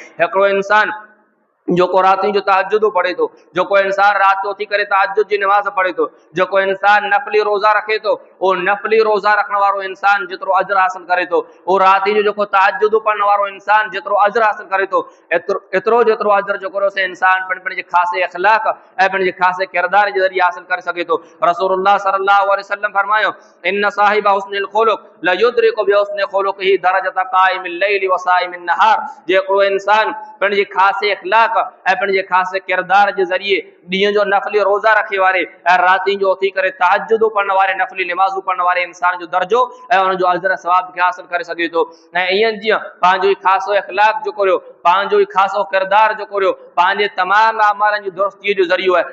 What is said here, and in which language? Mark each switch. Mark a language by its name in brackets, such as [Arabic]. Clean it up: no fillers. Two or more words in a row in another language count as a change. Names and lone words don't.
[Sindhi] हिकिड़ो इंसान जेको राति जो तहज्जुद पढ़े थो, जेको इंसान राति जो उथी करे तहज्जुद जी नमाज़ पढ़े थो, जेको इंसान नफ़ली रोज़ा रखे थो, उहो नफ़ली रोज़ा रखण वारो इंसान जेतिरो अजर हासिल करे थो, उहो राति जो जेको तहज्जुद पढ़ण वारो इंसान जेतिरो अजर हासिल करे थो, एतिरो जेतिरो अजर जेको से इंसान पंहिंजे ख़ासे इख़लाक़ ऐं पंहिंजे ख़ासे किरदार जे ज़रिए हासिल करे सघे थो। [Arabic] رسول الله صلى الله عليه وسلم فرمايو إن صاحب حسن الخلق لا يدرك بحسن خلقه درجة قائم الليل وصائم النهار. [Sindhi] जेको इंसान पंहिंजे ख़ासे इख़लाक़ ऐं पंहिंजे ख़ासे किरदार जे ज़रिए ॾींहं जो नफ़ली रोज़ा रखे वारे ऐं राति जो उथी करे तहज्जुद पढ़ण वारे, नफ़ली निमाज़ूं पढ़ण वारे इंसान जो दर्जो ऐं उनजो अजर सवाब खे हासिल करे सघे थो। ऐं ईअं जीअं पंहिंजो ई ख़ासो इख़लाक़ जेको रहियो, पंहिंजो ई ख़ासो किरदार जेको रहियो, पंहिंजे तमामु अमालनि जी दुरुस्तीअ जो ज़रियो आहे।